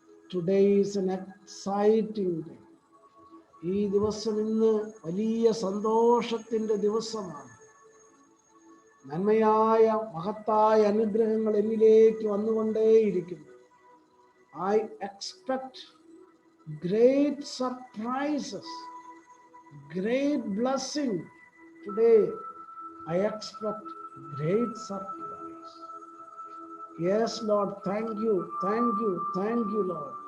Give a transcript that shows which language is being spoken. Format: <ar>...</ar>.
<en>Today is an exciting day.</en> <ml>ഈ ദിവസം ഇന്ന് വലിയ സന്തോഷത്തിൻ്റെ ദിവസമാണ്. നന്മയായ മഹത്തായ അനുഗ്രഹങ്ങൾ എന്നിലേക്ക് വന്നുകൊണ്ടേയിരിക്കുന്നു.</ml> <en>I expect great surprises, great blessing. Today I expect great surprise. Yes, Lord, thank you, thank you, thank you, Lord.</en>